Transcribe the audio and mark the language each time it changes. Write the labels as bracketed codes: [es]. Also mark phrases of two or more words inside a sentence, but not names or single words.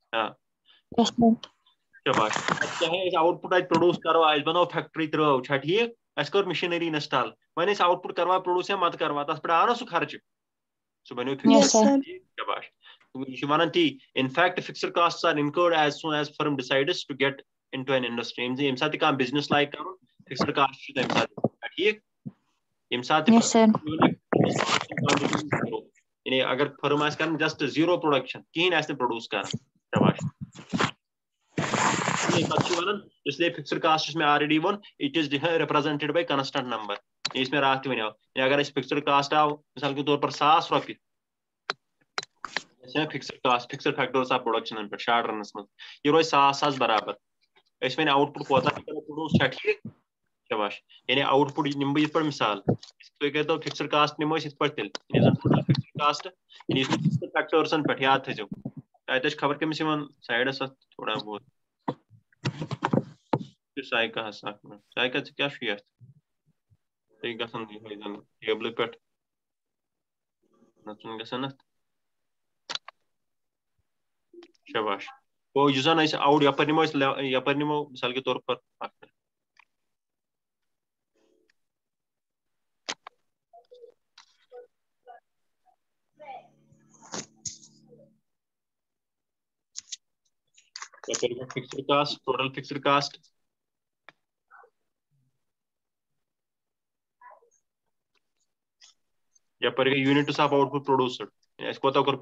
[ks] شاباش چاہے أسۍ [en] output [ks] اَتہِ پرٛوڈوٗس کرو اَسہِ بنٲو فیکٹری ترٲو چھا ٹھیٖک اَسہِ کٔر مشیٖنری انسٹال وۄنۍ أسۍ [en] output [ks] کروا پرٛوڈوٗس یا مت کروا تتھ پٮ۪ٹھ آو نا سُہ خرچہٕ سُہ بنیو فِکسٕڈ شاباش یہِ چھُ ونان تی [en] in fact fixed costs are incurred as soon as firm decides to get into an industry [ks] ییٚمہِ ساتہٕ تہِ کانٛہہ بِزنس لایک کرُن [en] fixed cost [ks] چھُ تَمہِ ساتہٕ ٹھیٖک ییٚمہِ ساتہٕ تہِ یعنی اگر فرم آسہِ کران [en] just zero production [ks] کِہینۍ آسہِ نہٕ پرٛوڈوٗس کران شاباش پتہٕ چھُ ونان [ur] اس لیے [en] fixed cost [ks] یُس مےٚ آلریڈی ووٚن [en] it is represented by constant number [ks] یُس مےٚ راتھ تہِ وَنیو اگر اَسہِ [en] fixed cost [ks] آو [ur] مثال کے طور پر [ks] 1,000 رۄپیہِ [en] fixed cost fixed factors of productions [ks] پٮ۪ٹھ [en] short runs [ks] منٛز یہِ روزِ 100 برابر أسۍ وۄنۍ [en] output [ks] کوتاہ تہِ کرو پرٛوڈوٗس چھا ٹھیٖک شاباش یعنی [en] output [ks] نِمہٕ بہٕ یِتھ پٲٹھۍ مثال تُہۍ کٔرۍتو [en] fixed cost [ks] نِمو أسۍ یِتھ پٲٹھۍ تیٚلہِ یعنی زن [en] total fixed cost [ks] یعنی [en] fixed factors [ks] پٮ۪ٹھ یاد تھٲیزیو تتہِ چھِ خبر کٔمِس یِوان سایڈس اتھ تھوڑا بہت سایکاہس اکھ مِنٹ سایکا ژٕ کیٛاہ چھُ یتھ تُہۍ گژھان یِہوے زن ٹیبلہِ پٮ۪ٹھ نژُن گژھان اتھ شاباش گوٚو یُس زن أسۍ آوُٹ یپٲرۍ نِمو أسۍ یپٲرۍ نِمو [ur] مثال کے طور پر [ks] اکھ مِنٹ [en] fixed cost total fixed cost [ks] یپٲرۍ گٔے [en] units of output produced [ks] اَسہِ کوتاہ کوٚر